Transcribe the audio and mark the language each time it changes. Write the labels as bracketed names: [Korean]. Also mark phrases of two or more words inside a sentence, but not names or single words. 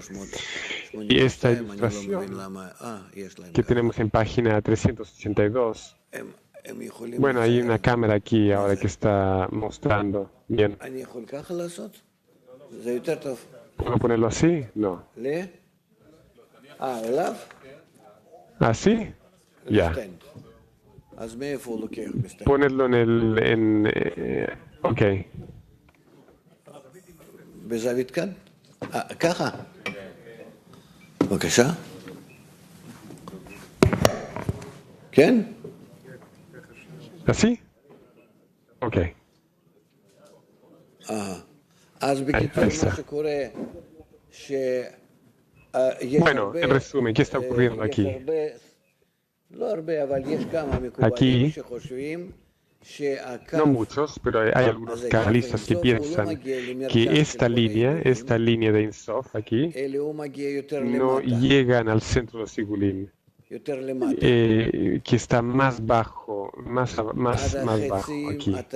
[Spanish] Y esta ilustración que tenemos en página 382, bueno, hay una cámara aquí ahora que está mostrando. Bien. ¿Puedo ponerlo así? No. ¿Así? Ya. Ponerlo ok. [Hebrew] בבקשה? כן? [Spanish] ¿Así? Ok. [Hebrew] אז בקיצור, מה שקורה, [Spanish] Bueno, en resumen, ¿qué está ocurriendo aquí? Aquí, no muchos, pero hay algunos cabalistas que piensan que esta línea de Ein Sof aquí, no llegan al centro de los Igulim, que está más bajo, más bajo aquí.